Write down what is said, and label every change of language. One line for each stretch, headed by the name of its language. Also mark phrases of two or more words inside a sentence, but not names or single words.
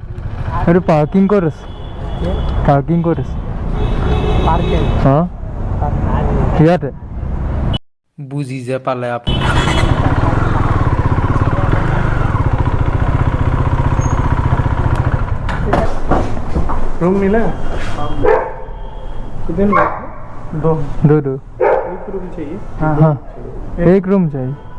Assamese: এইটো পাৰ্কিং ক'ত আছে পাৰ্কিং ক'ত আছে পাৰ্কিং অঁ ইয়াতে বুজি যে পালে আপুনি
Hindi: रूम मिला कितने लोग दो दो दो एक रूम चाहिए हाँ एक रूम चाहिए